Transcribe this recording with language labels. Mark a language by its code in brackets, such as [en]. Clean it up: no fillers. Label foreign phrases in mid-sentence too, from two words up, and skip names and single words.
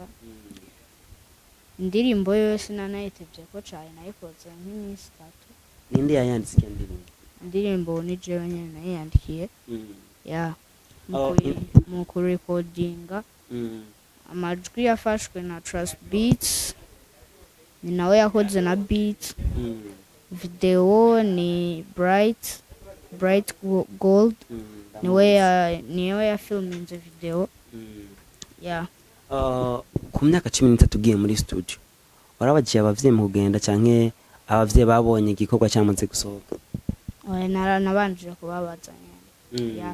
[rn] Indirimbo yose nanayitevye ko cyane nayikoze nk'iminsi 3. Ninde yayanditse Indirimbo ni jewe nyene nayandikiye. Yeah. Mu kurecordinga. Amajwi yafashwe na Trust Beats. Ni nawe yakoze na beat. Video ni Bright Gold. Niwe ya filminze video. Yeah. Ku myaka 13 ugiye muri studio. Warabagiye abavyeyi mu kugenda canke abavyeyi babonye igikorwa cyamaze gusohoka? Nabanje kubabazanya. Yeah.